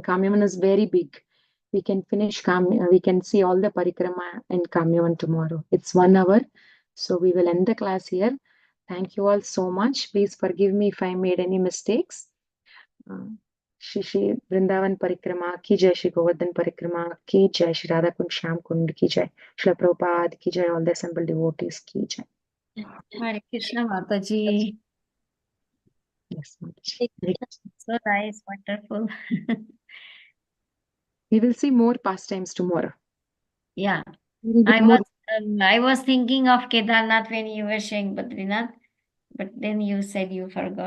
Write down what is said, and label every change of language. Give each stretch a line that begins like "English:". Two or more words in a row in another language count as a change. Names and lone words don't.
English: Kamyavan is very big. We can finish we can see all the Parikrama and Kamyavan tomorrow. It's 1 hour. So we will end the class here. Thank you all so much. Please forgive me if I made any mistakes.
Hindi: श्री वृंदावन परिक्रमा की जय, श्री गोवर्धन परिक्रमा की जय, श्री राधा कुंड श्याम कुंड की जय, श्री प्रभुपाद की जय,
English: all the assembled devotees
Hindi: की जय.
English: Hare Krishna Mataji. Yes, Mataji. So nice, wonderful. We will see more pastimes tomorrow. Yeah. More. I was thinking of Kedarnath when you were saying Badrinath, but then you said you forgot.